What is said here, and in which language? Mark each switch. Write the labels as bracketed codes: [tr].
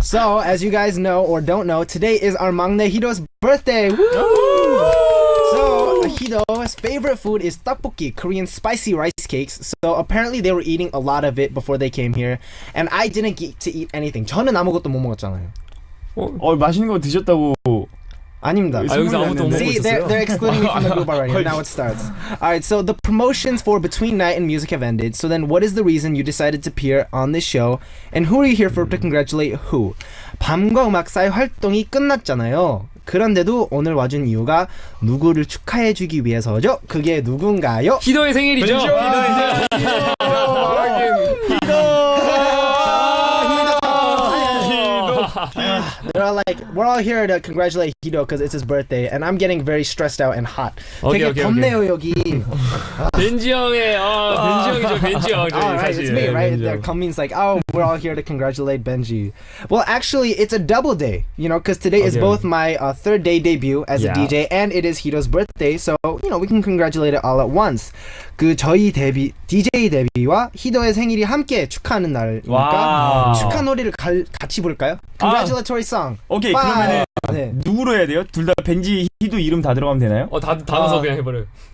[en] So as you guys know or don't know, today is our 막내 Hido's birthday. Woo! So Hido's favorite food is tteokbokki, Korean spicy rice cakes. So apparently they were eating a lot of it before they came here, and I didn't get to eat anything. [ko] 저는 아무것도 못 먹었잖아요. 맛있는 거 드셨다고. 아닙니다. 여기서 아무도 못 먹고 [en] See, [ko] 있었어요? [en] they're excluding me from the group already. Now it starts. Alright, so the promotions for Between Night and Music have ended. So then what is the reason you decided to appear on this show? And who are you here for to congratulate who? [ko] 밤과 음악사의 활동이 끝났잖아요. 그런데도 오늘 와준 이유가 누구를 축하해주기 위해서죠? 그게 누군가요? 희도의 생일이죠? [en] They're all like, we're all here to congratulate Hido because it's his birthday, and I'm getting very stressed out and hot. [ko] 되게 덥네요 여기. 벤지 형의 벤지 형이죠 벤지 형. [en] Right, it's me, right? [ko] 벤지 [en] There [ko] 형. [en] comes like, oh, we're all here to congratulate Benji. Well, actually, it's a double day, you know, because today is both my third day debut as a DJ, and it is Hido's birthday, so you know we can congratulate it all at once. [ko] 그 저희 DJ 데뷔와 히도의 생일이 함께 축하하는 날이니까 와. 축하 노래를 같이 부를까요? [en] Congratulatory song. [ko] 오케이 [en] Five. [ko] 그러면은 네. 누구로 해야 돼요? 둘 다 벤지 희도 이름 다 들어가면 되나요? 다 넣어서 그냥 해버려요.